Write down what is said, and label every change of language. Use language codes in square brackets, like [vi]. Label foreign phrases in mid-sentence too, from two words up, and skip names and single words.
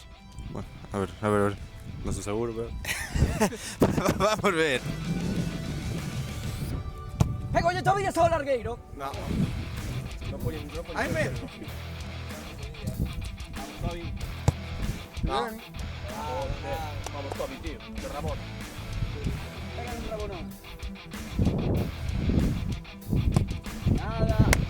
[es] Bueno, a ver. [gl] Non estou seguro, pero... Vamos ver. Pegolle Tobías ao largueiro. No. Hai medo. No. Vamos, Tobi, tío. De Ramón. Pega un rabonón. Nada.